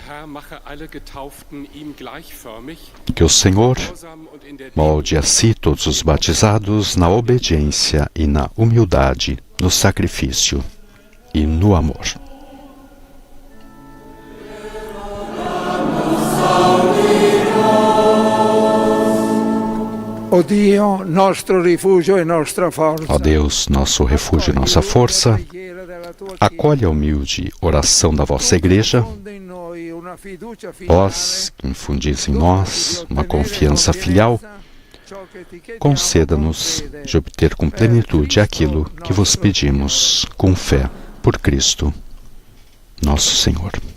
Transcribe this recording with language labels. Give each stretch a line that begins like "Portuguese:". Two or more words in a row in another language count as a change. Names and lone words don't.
Portuguese: Que o Senhor molde a si todos os batizados na obediência e na humildade, no sacrifício e no amor.
Italian: Ó Dio, nostro rifugio e nostra forza.
Portuguese: Ó Deus, nosso refúgio e nossa força, acolhe a humilde oração da vossa Igreja. Vós, que infundis em nós uma confiança filial, conceda-nos de obter com plenitude aquilo que vos pedimos com fé por Cristo, nosso Senhor.